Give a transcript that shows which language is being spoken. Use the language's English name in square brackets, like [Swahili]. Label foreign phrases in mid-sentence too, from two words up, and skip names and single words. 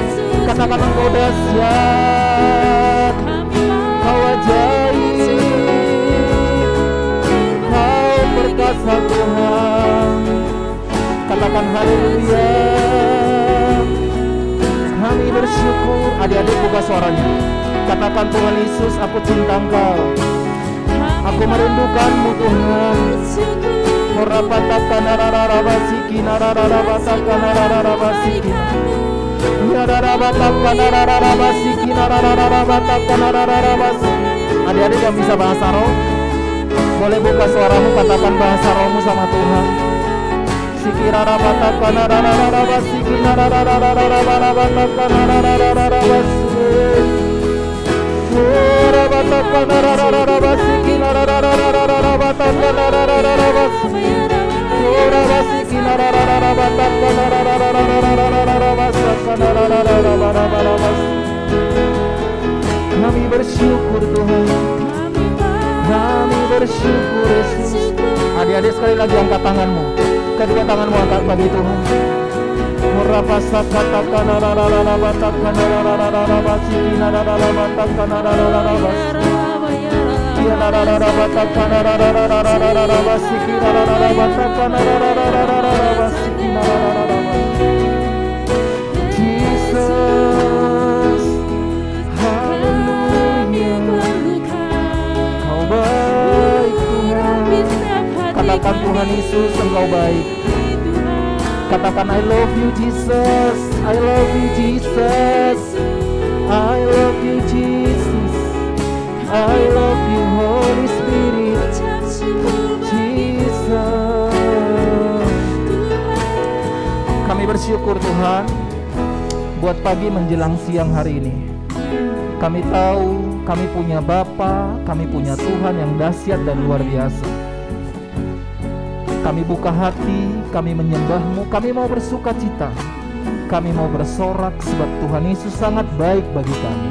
[Indonesian] Katakan Engkau dahsyat, Kau ajaib, Kau perkasa Tuhan. Katakan haleluya. Kami bersyukur. Adik-adik buka suaranya. Katakan Tuhan Yesus, aku cinta Engkau, aku merindukanmu Tuhan. Morapatakan narararabasiki narararabatakan narararabasiki narararabatakan narararabasiki narararabatakan narararabasiki. Adik-adik yang bisa bahasa roh, boleh buka suaramu, katakan bahasa rohmu sama Tuhan. Sikirarabatakan narararabasiki narararabatakan narararabasiki. Morapatakan narararabasiki narararabatakan narararabasiki. Kami bersyukur Tuhan, kami bersyukur Yesus. Adik-adik sekali lagi angkat tanganmu, kedua tanganmu angkat bagi Tuhan. Morapasakatakan narararabatakan narararabasiki narararabatakan narararabasiki. Jesus, haleluya. Kau baik Tuhan. Katakan Tuhan Yesus, Engkau baik. [English] Katakan I love you Jesus, I love you Jesus, I love you Jesus, I love you Holy Spirit, Jesus. [Indonesian] Kami bersyukur Tuhan buat pagi menjelang siang hari ini. Kami tahu kami punya Bapa, kami punya Tuhan yang dahsyat dan luar biasa. Kami buka hati, kami menyembah-Mu, kami mau bersuka cita, kami mau bersorak sebab Tuhan Yesus sangat baik bagi kami.